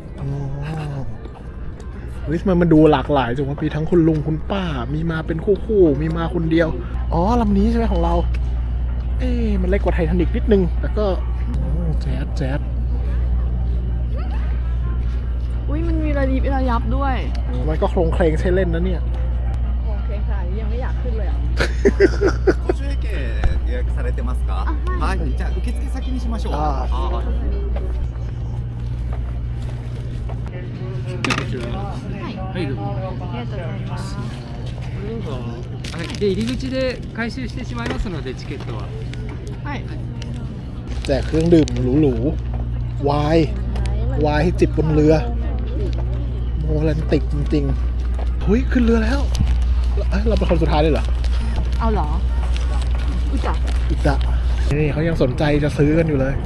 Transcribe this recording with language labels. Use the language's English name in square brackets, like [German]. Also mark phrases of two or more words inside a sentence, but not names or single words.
[Thai] เฮ้ยมันดูหลากหลายจังว่ามีทั้งคุณลุงคุณป้ามีมาเป็นคู่มีมาคนเดียวอ๋อลำนี้ใช่ไหมของเรามันเล็กกว่าไททานิกนิดนึงแต่ก็แจ๊ด มันมีระยิบระยับด้วย มันก็โครงเคลงใช้เล่นนะเนี่ย โครงเคลงค่ะยังไม่อยากขึ้นเลย [Japanese] ご注意券予約されてますか？はい、じゃあ受付先にしましょう。はい、どうも。ありがとうございます。はい、で入り口で回収してしまいますのでチケットは。はい。 [Thai] แจกเครื่องดื่มหรูๆไวน์ให้จิบบนเรือโรแมนติกจริงๆเฮ้ยขึ้นเรือแล้วเราเป็นคนสุดท้ายเลยเหรอ เอาเหรออุจ จะนี่เขายังสนใจจะซื้อกันอยู่เลย